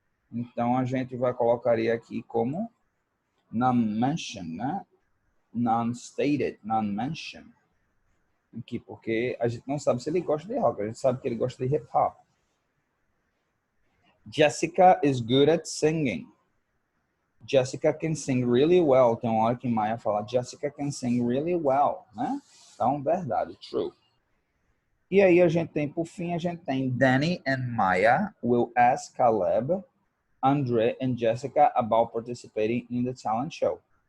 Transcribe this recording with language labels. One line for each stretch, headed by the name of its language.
Portuguese: Então a gente vai colocaria aqui como non-mentioned, né?
English: Non-stated, non-mentioned.
Portuguese: Aqui, porque a gente não sabe se ele gosta de rock, a gente sabe que ele gosta de hip hop.
English: Jessica is good at singing. Jessica can sing really well.
Portuguese: Tem uma hora que Maya fala,
English: Jessica can sing really well,
Portuguese: né? Então, verdade, true. E aí a gente tem, por fim, a gente tem
English: Danny and Maya will ask Caleb, Andre and Jessica about participating in the talent show.